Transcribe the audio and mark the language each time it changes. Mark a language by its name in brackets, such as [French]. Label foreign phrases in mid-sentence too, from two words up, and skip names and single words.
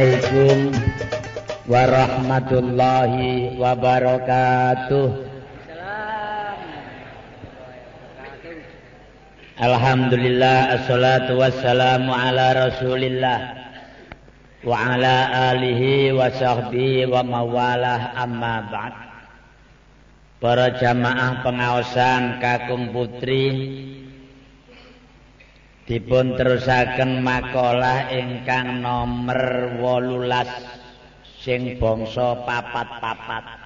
[Arabic] السلام عليكم ورحمة الله وبركاته. الحمد لله، والصلاة والسلام على رسول الله وعلى آله وصحبه وموالاه، أما بعد. [Javanese] Para jamaah pengaosan kakung putri, dipun terusaken makalah ingkang nomor 18 sing bangsa papat-papat.